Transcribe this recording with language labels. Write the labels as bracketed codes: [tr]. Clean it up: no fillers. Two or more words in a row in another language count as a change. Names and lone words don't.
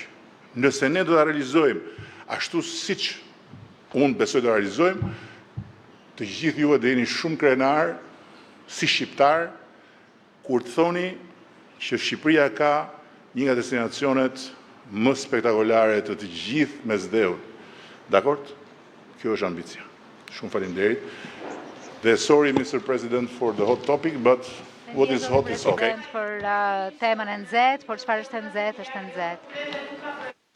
[sq] Nëse ne do ta realizojmë ashtu siç unë besoj do ta realizojmë, të gjithë juve do jeni shumë krenar si shqiptar kur të thoni që Shqipëria ka një nga destinacionet më spektakolare të të gjithë mesdheut. Dakord? Kjo është ambicia. Shumë faleminderit. [en] Dhe sorry, Mr. President, for the hot topic, but what is hot is okay. [sq] Për temën e nxehtë, por çfarë është e nxehtë është e nxehtë.